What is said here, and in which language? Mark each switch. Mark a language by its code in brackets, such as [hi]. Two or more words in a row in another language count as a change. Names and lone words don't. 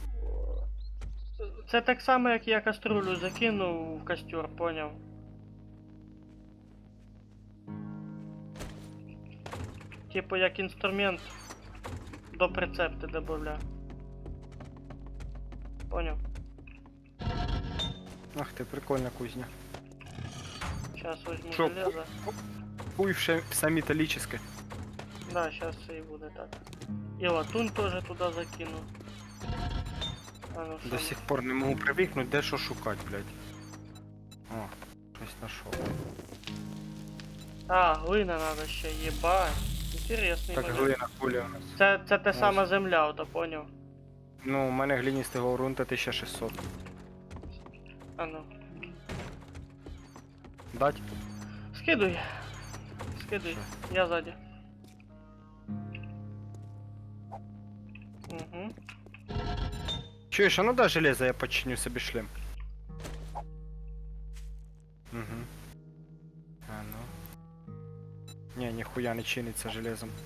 [uk] Це так само, як я каструлю закинув в костер, поняв? Типу як інструмент до прицепти добавля. Поняв? Ах ти, прикольна кузня. [ru] Сейчас возьму Шо, железо. Хуй все металлическое. Да, сейчас все и будет так. И латунь тоже туда закину. А ну До что? [uk] сих пор не можу привикнути, де що шукати, блядь. О, щось знайшов. А, глина надо ще, ебать. [ru] Интересный [uk] Так, [ru] момент. [uk] глина куля у нас. Це те Ось. сама земля, ото поняв. Ну, у мене гліністого ґрунта 1600. А ну. [ru] Дать? [uk] Скидуй. Скидуй. Я сзади. Угу. Чуєш, а ну дай железо, я починю собі шлем. Угу. А ну. Ні, ніхуя не чиниться железом.